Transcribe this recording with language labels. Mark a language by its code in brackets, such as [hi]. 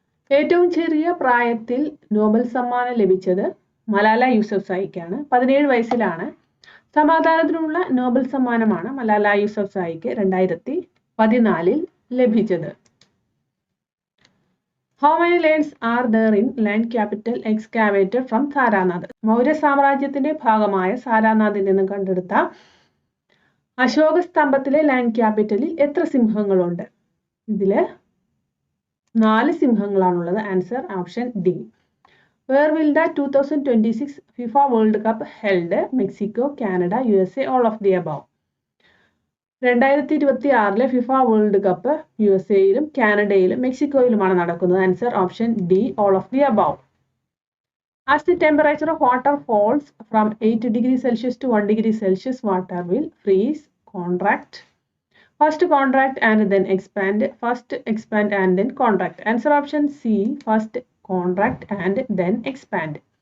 [ml] ഏറ്റവും ചെറിയ പ്രായത്തിൽ നോബൽ സമ്മാനം ലഭിച്ചത് മലാല യൂസഫ്സായിക്കാണ്. 17 വയസ്സിലാണ്. സമാധാനത്തിനുള്ള നോബൽ സമ്മാനമാണ് മലാല യൂസഫ്സായിക്ക് 2014 ലഭിച്ചത്. [en] How many lands are there in land capital excavated from Sarnath? [ml] Maurya സാമ്രാജ്യത്തിന്റെ ഭാഗമായ സാരാനാഥിൽ നിന്ന് കണ്ടെടുത്ത അശോക സ്തംഭത്തിലെ ലാൻഡ് ക്യാപിറ്റലിൽ എത്ര സിംഹങ്ങളുണ്ട്? ഇതില് 4 സിംഹങ്ങളാണുള്ളത്. [en] Answer option D. Where will the 2026 FIFA World Cup held? Mexico, Canada, USA, all of the above. [ml] 2026 FIFA world cup USA-യിലും കാനഡയിലും മെക്സിക്കോയിലുമാണ് നടക്കുന്നത്. [en] Answer option D, all of the above. As the temperature of water falls from 8 degrees Celsius to 1 degree Celsius, water will freeze, contract, first contract and then expand, first expand and then contract. Answer option C, first contract and then expand.